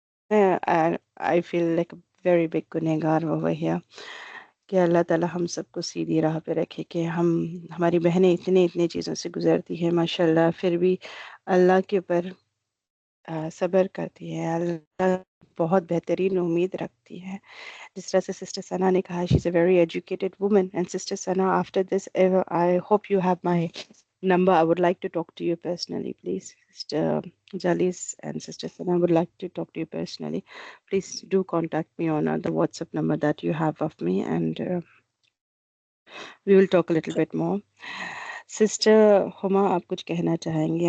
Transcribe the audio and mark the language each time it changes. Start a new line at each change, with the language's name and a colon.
English: I feel like a very big गुनहगार over here
Hindi: कि अल्लाह ताला हम सबको सीधी राह पे रखे कि हमारी बहनें इतनी चीज़ों से गुजरती हैं माशाल्लाह, फिर भी अल्लाह के ऊपर सब्र करती है. अल्लाह बहुत बेहतरीन उम्मीद रखती है. जिस तरह से सिस्टर सना ने कहा,
English: She is a very educated woman and sister Sana after this I hope you have my number. I would like to talk to you personally, please. Sister Jalis and Sister Sana would like to talk to you personally. Please do contact me on the WhatsApp number that you have of me and we will talk a little bit more.
Hindi: Sister Huma, आप कुछ कहना चाहेंगी?